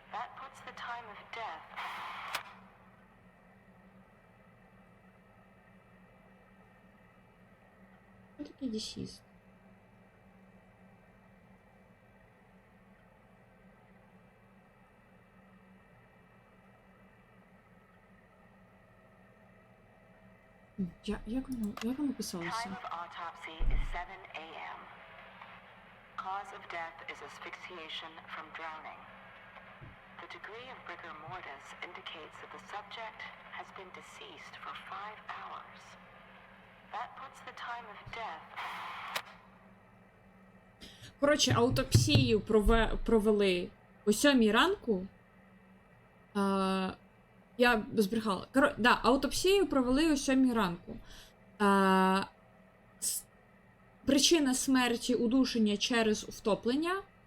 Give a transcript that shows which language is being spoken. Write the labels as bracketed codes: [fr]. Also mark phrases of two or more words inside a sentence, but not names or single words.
[uk] Що таке deceased? Як воно писалося? [en] Time of autopsy is 7 a.m. Cause of death is asphyxiation from drowning. The degree of rigor mortis indicates that the subject has been deceased for 5 hours. That puts the time of death. [uk] Коротше, аутопсію провели о 7 ранку. Я збрехала. Да, аутопсію провели о 7 ранку. Причина смерті удушення через втоплення.